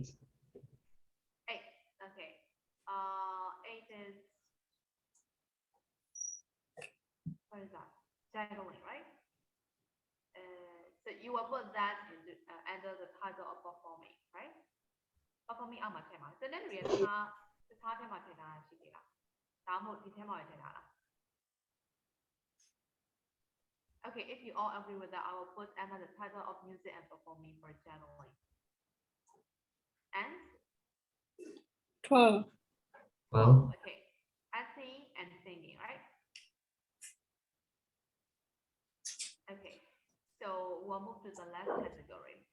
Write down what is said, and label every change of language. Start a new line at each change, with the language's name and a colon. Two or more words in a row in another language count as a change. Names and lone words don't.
English: 8. Okay. 8 is, what is that? Juggling, right? So you will put that into, under the title of performing, right?
Burmese: Performing အောက်မှာထည့်မှာစတဲ့တွေတခြားထဲမှာထည့်ထားတာရှိသေးလားဒါမှမဟုတ်ဒီထဲမှာထည့်ထားလား
English: Okay, if you all agree with that, I will put under the title of music and performing for channeling. And 12. 12, okay, acting and singing, right? Okay, so we'll move to the last category.